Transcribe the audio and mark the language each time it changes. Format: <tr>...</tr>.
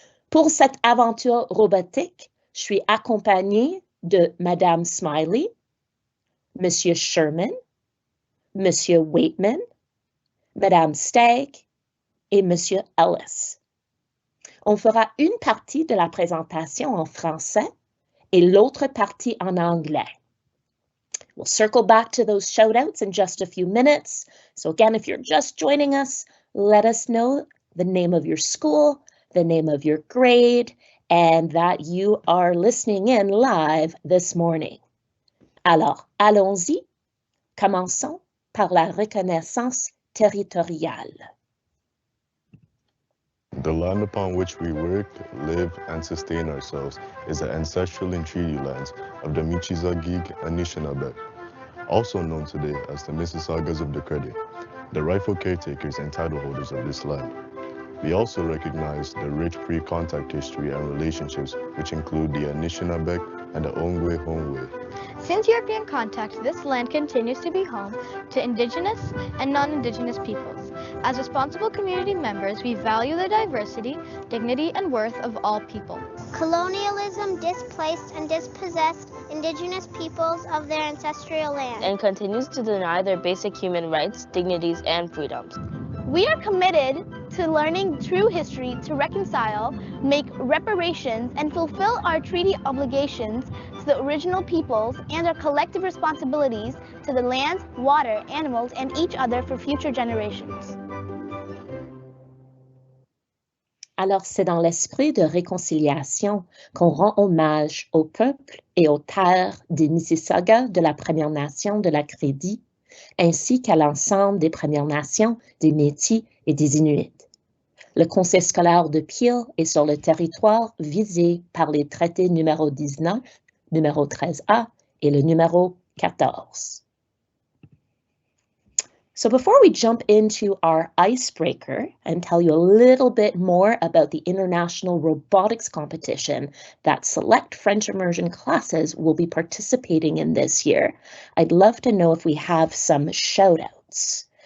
<fr>Pour cette aventure robotique, je suis accompagnée de Madame Smiley, Monsieur Sherman, Monsieur Waitman, Madame Stagg et Monsieur Ellis. On fera une partie de la présentation en français et l'autre partie en anglais.</fr> <en>We'll circle back to those shout-outs in just a few minutes. So again, if you're just joining us, let us know the name of your school, the name of your grade, and that you are listening in live this morning.</en> <fr>Alors, allons-y. Commençons par la reconnaissance territoriale.</fr> <en>The land upon which we work, live, and sustain ourselves is the ancestral and treaty lands of the Michizagig Anishinaabe, also known today as the Mississaugas of the Credit, the rightful caretakers and title holders of this land. We also recognize the rich pre-contact history and relationships which include the Anishinaabe and the Ongwe-Hongwe. Since European contact, this land continues to be home to Indigenous and non-Indigenous peoples. As responsible community members, we value the diversity, dignity, and worth of all people. Colonialism displaced and dispossessed Indigenous peoples of their ancestral land and continues to deny their basic human rights, dignities, and freedoms. We are committed to learning true history to reconcile, make reparations, and fulfill our treaty obligations to the original peoples and our collective responsibilities to the lands, water, animals, and each other for future generations.</en> <fr>Alors, c'est dans l'esprit de réconciliation qu'on rend hommage au peuple et aux terres des Mississaugas de la Première Nation de la Crédit, ainsi qu'à l'ensemble des Premières Nations, des Métis et des Inuits. Le conseil scolaire de Peel est sur le territoire visé par les traités numéro 19, numéro 13A et le numéro 14.</fr> <en>So before we jump into our icebreaker and tell you a little bit more about the international robotics competition that select French immersion classes will be participating in this year, I'd love to know if we have some shout-outs.</en>